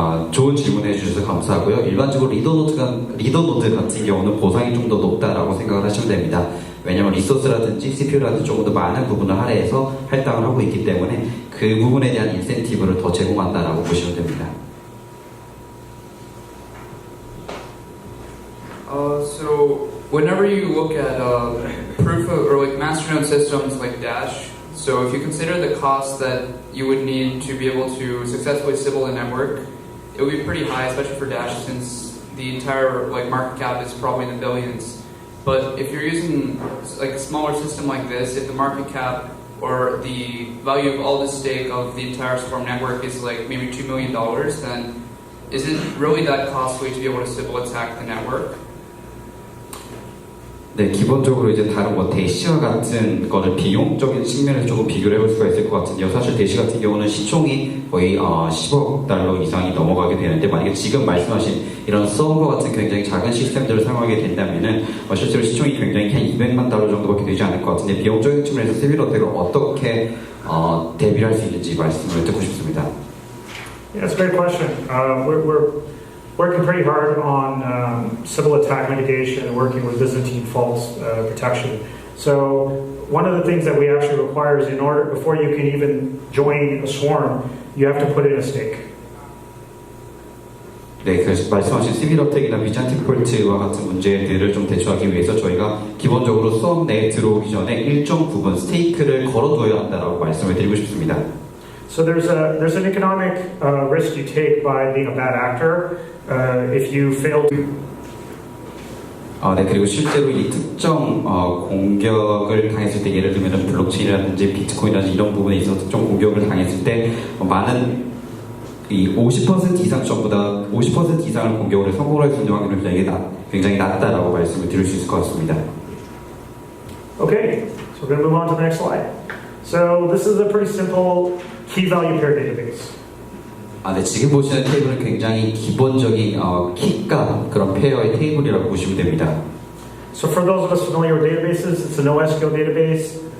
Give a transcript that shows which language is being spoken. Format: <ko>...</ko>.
<ko>좋은 질문 해주셔서 감사하고요. 일반적으로 리더 노드 같은 경우는 보상이 좀 더 높다라고 생각을 하시면 됩니다. 왜냐하면 리소스라든지 CPU라든지 조금 더 많은 부분을 할애해서 할당을 하고 있기 때문에 그 부분에 대한 인센티브를 더 제공한다라고 보시면 됩니다.</ko> <en>So whenever you look at proof of or like masternode systems like Dash, so if you consider the cost that you would need to be able to successfully Sybil a network, it would be pretty high, especially for Dash, since the entire like market cap is probably in the billions. But if you're using like a smaller system like this, if the market cap or the value of all the stake of the entire Swarm network is like maybe $2 million, then is it really that costly to be able to Sybil attack the network?</en> <ko>네, 기본적으로 이제 다른 대시와 같은 거를 비용적인 측면에서 조금 비교를 해볼 수가 있을 것 같은데요. 사실 대시 같은 경우는 시총이 거의 10억 달러 이상이 넘어가게 되는데 만약에 지금 말씀하신 이런 서버 같은 굉장히 작은 시스템들을 사용하게 된다면은 실제로 시총이 굉장히 한 200만 달러 정도밖에 되지 않을 것 같은데 비용적인 측면에서 시빌 어택을 어떻게 대비를 할 수 있는지 말씀을 듣고 싶습니다.</ko> <en>Yeah, that's a great question. We're working pretty hard on Sybil attack mitigation and working with Byzantine faults protection. So one of the things that we actually require is before you can even join a swarm, you have to put in a stake.</en> <ko>네, 그래서 말씀하신 시밀어택이나 비잔틱 폴트와 같은 문제들을 좀 대처하기 위해서 저희가 기본적으로 수업 내에 들어오기 전에 일정 부분 스테이크를 걸어둬야 한다라고 말씀을 드리고 싶습니다.</ko> <en>So there's an economic risk you take by being a bad actor if you fail to.</en> <ko>네, 그리고 실제로 이 특정 공격을 당했을 때 예를 들면 블록체인이라든지 비트코인이라든지 이런 부분에 있어서 특정 공격을 당했을 때 많은 이 50% 이상 전부 다 50% 이상을 공격을 성공할 수 있는 확률이 굉장히 낮다라고 말씀을 드릴 수 있을 것 같습니다.</ko> <en>Okay, so we're going to move on to the next slide. So this is a pretty simple key value pair database.</en> <ko>네, 지금 보시는 테이블은 굉장히 기본적인 키가 그런 페어의 테이블이라고 보시면 됩니다.</ko> <en>So for those of us familiar with databases, it's a NoSQL database.</en>